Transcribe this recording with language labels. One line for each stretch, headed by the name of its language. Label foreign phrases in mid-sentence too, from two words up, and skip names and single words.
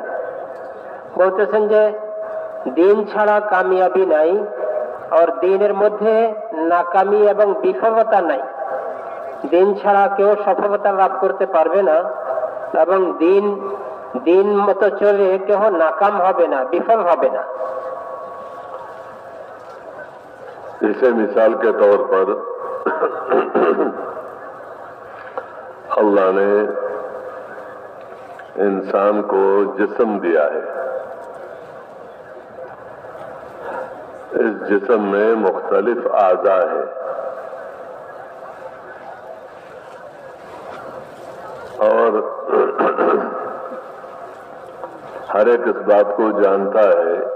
Bangla: বলতেছেন যে দ্বীন ছাড়া কামিয়াবি নাই, আর দ্বীনের মধ্যে নাকামি এবং বিফলতা নাই। দ্বীন ছাড়া কেউ সফলতা লাভ করতে পারবে না, এবং দ্বীন মতো চলে কেউ নাকাম হবে না, বিফল হবে না।
Urdu: اسے مثال کے طور پر اللہ نے انسان کو جسم دیا ہے، اس جسم میں مختلف اعضاء ہیں، اور ہر ایک اس بات کو جانتا ہے